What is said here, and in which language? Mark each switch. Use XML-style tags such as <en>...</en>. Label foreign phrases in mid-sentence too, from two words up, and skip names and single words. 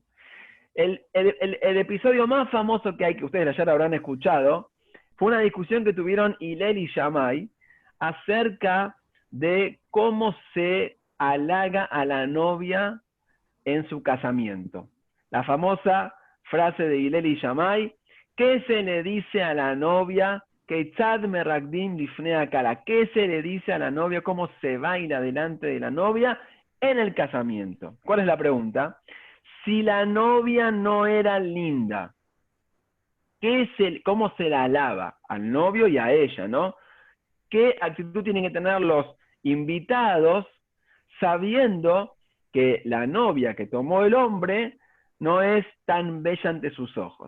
<es>El episodio más famoso que hay, que ustedes ya lo habrán escuchado, fue una discusión que tuvieron Hillel y Shammai acerca de cómo se halaga a la novia en su casamiento. La famosa frase de Hillel y Shammai: ¿qué se le dice a la novia?</es> <he>כיצד מרקדים לפני כלה.</he> <es>¿Qué se le dice a la novia? ¿Cómo se baila delante de la novia en el casamiento? ¿Cuál es la pregunta? Si la novia no era linda, ¿cómo se la alaba? Al novio y a ella, ¿no? ¿Qué actitud tienen que tener los invitados sabiendo que la novia que tomó el hombre no es tan bella ante sus ojos?</es>